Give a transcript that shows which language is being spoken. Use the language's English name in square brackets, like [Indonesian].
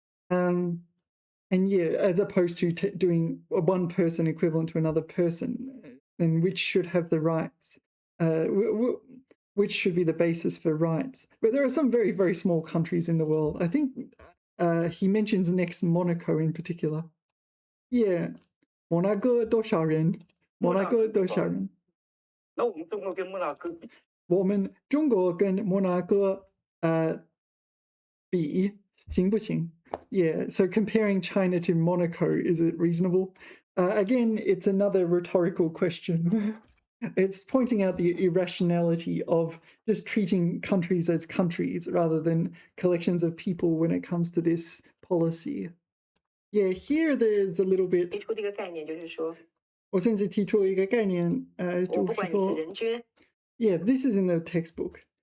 [English] And yeah, as opposed to doing one person equivalent to another person, then which should have the rights, which should be the basis for rights. But there are some very, very small countries in the world. I think he mentions next Monaco in particular. [Chinese] Yeah, Monaco 多少人? Monaco 多少人? 那我们中国跟莫纳哥比，我们中国跟摩纳哥比行不行? [English] Yeah, so comparing China to Monaco, is it reasonable? Again, it's another rhetorical question. It's pointing out the irrationality of just treating countries as countries rather than collections of people when it comes to this policy. Yeah, here there's a little bit. [Chinese] 提出的一个概念就是说，我甚至提出了一个概念，我不管你是人均 [English] Yeah, this is in the textbook.